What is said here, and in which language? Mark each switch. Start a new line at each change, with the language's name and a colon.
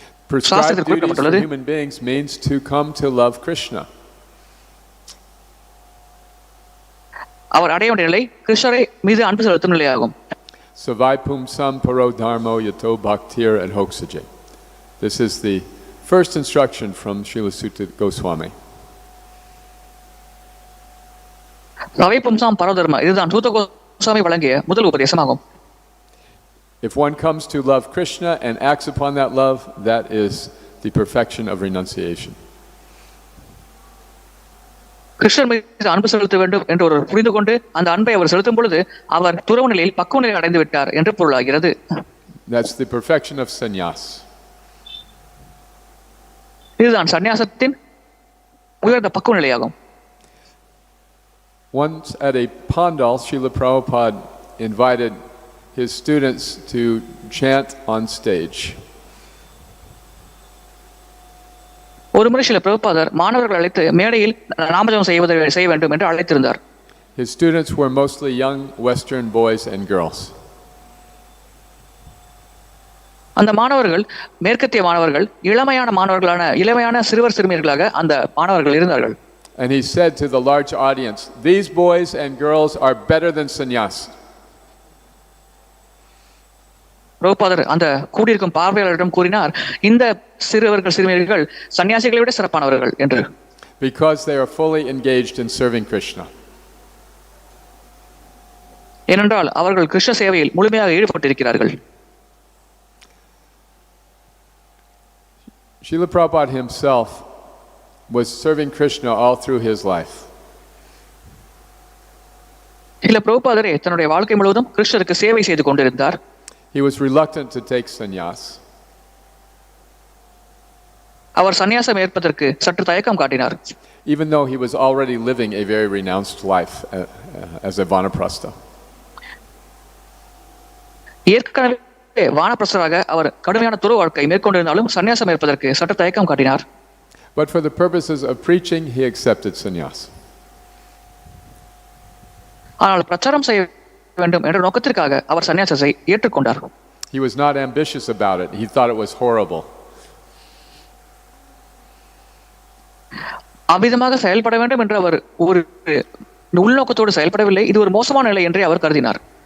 English: prescribed duties for human beings means to come to love Krishna.
Tamil: அவர் அடைய வேண்டிய நிலை கிருஷ்ணரை மீது அன்பு செலுத்தும் நிலையாகும்.
Sanskrit: Savai pumsam paro dharmo yato bhaktir and hoksaje.
English: This is the first instruction from Srila Sutta Goswami.
Sanskrit: சவை பும்சாம் பரோதர்ம,
Tamil: இதுதான் சூத கோஸ்வாமி வழங்கிய முதல் உபதேசமாகும்.
English: If one comes to love Krishna and acts upon that love, that is the perfection of renunciation.
Tamil: கிருஷ்ணர் மீது அன்பு செலுத்த வேண்டும் என்று ஒரு புரிந்து கொண்டு அந்த அன்பை அவர் செலுத்தும் பொழுது அவர் துறவு நிலையில் பக்குவ நிலை அடைந்து விட்டார் என்று பொருளாகிறது.
English: That's the perfection of sannyas.
Tamil: இதுதான் சந்நியாசத்தின் உயர்ந்த பக்குவ நிலையாகும்.
English: Once at a pandal, Srila Prabhupada invited his students to chant on stage.
Tamil: ஒரு முறை சில பிரபுபாதர் மாணவர்கள் அழைத்து மேடையில் நாமஜபம் செய்ய வேண்டும் என்று அழைத்திருந்தார்.
English: His students were mostly young Western boys and girls.
Tamil: அந்த மாணவர்கள் மேற்கத்திய மாணவர்கள், இளமையான சிறுவர் சிறுமியர்களாக அந்த மாணவர்கள் இருந்தார்கள்.
English: And he said to the large audience, "These boys and girls are better than sannyas."
Tamil: பிரபுபாதர் அந்த கூடியிருக்கும் பார்வையாளரிடம் கூறினார், இந்த சிறுவர்கள் சிறுமியர்கள் சன்னியாசிகளை விட சிறப்பானவர்கள் என்று.
English: Because they are fully engaged in serving Krishna.
Tamil: ஏனென்றால் அவர்கள் கிருஷ்ண சேவையில் முழுமையாக ஈடுபட்டிருக்கிறார்கள்.
English: Srila Prabhupada himself was serving Krishna all through his life.
Tamil: சில பிரபுபாதரே தன்னுடைய வாழ்க்கை முழுவதும் கிருஷ்ணருக்கு சேவை செய்து கொண்டிருந்தார்.
English: He was reluctant to take sannyas.
Tamil: அவர் சன்னியாசம் ஏற்பதற்கு சற்று தயக்கம் காட்டினார்.
English: Even though he was already living a very renounced life as a vanaprastha.
Tamil: ஏற்கனவே வானப்பிரஸ்தராக அவர் கடுமையான துறவு வாழ்க்கை மேற்கொண்டிருந்தாலும் சன்னியாசம் ஏற்பதற்கு சற்று தயக்கம் காட்டினார்.
English: But for the purposes of preaching, he accepted sannyas.
Tamil: ஆனால் பிரச்சாரம் செய்ய வேண்டும் என்ற நோக்கத்திற்காக அவர் சன்னியாசத்தை ஏற்றுக்கொண்டார்.
English: He was not ambitious about it. He thought it was horrible.
Tamil: அவ்விதமாக செயல்பட வேண்டும் என்று அவர் ஒரு உள்நோக்கத்தோடு செயல்படவில்லை. இது ஒரு மோசமான நிலை என்றே அவர் கருதினார்.